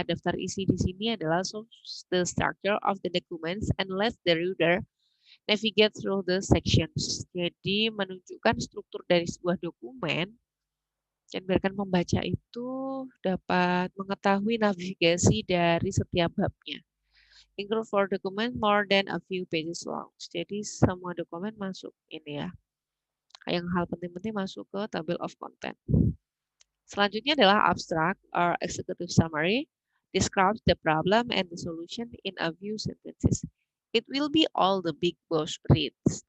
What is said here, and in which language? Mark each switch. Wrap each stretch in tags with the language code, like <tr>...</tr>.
<id>Daftar isi di sini adalah</id> <en>the structure of the documents and let the reader navigate through the sections.</en> <id>Jadi menunjukkan struktur dari sebuah dokumen dan biarkan pembaca itu dapat mengetahui navigasi dari setiap babnya.</id> <en>Include for document more than a few pages long.</en> <id>Jadi semua dokumen masuk ini ya. Yang hal penting-penting masuk ke table of content. Selanjutnya adalah abstract or executive summary.</id> <en>Describes the problem and the solution in a few sentences. It will be all the big boss reads.</en>